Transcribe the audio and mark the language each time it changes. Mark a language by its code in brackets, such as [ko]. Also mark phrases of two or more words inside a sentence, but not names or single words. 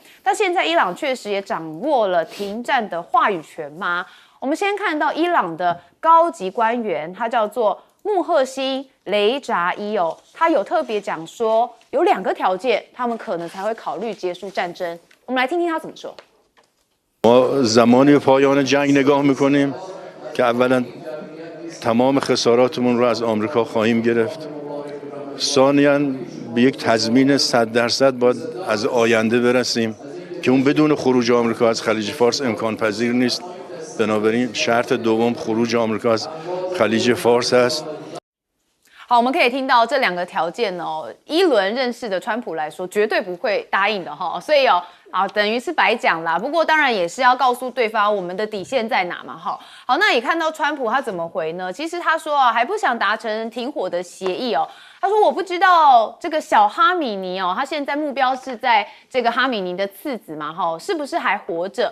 [zh] 但现在伊朗确实也掌握了停战的话语权吗？我们先看到伊朗的高级官员，他叫做穆赫辛·雷扎伊他有特别讲说，有2个条件，他们可能才会考虑结束战争。我们来听听他怎么说。 [fa] ما زمانی پایان جنگ نگاه میکنیم که اولا تمام خساراتمون رو از آمریکا خواهیم گرفت. ثانیاً به یک تضمین 100% باید از آینده برسیم که اون بدون خروج آمریکا از خلیج فارس امکان پذیر نیست. بنابراین شرط دوم خروج آمریکا از خلیج فارس است. [zh] 好，我们可以听到这2个条件一轮认识的川普来说绝对不会答应的所以等于是白讲啦。不过当然也是要告诉对方我们的底线在哪嘛好，那也看到川普他怎么回呢？其实他说还不想达成停火的协议他说我不知道这个小哈米尼他现在目标是在这个哈米尼的次子嘛是不是还活着？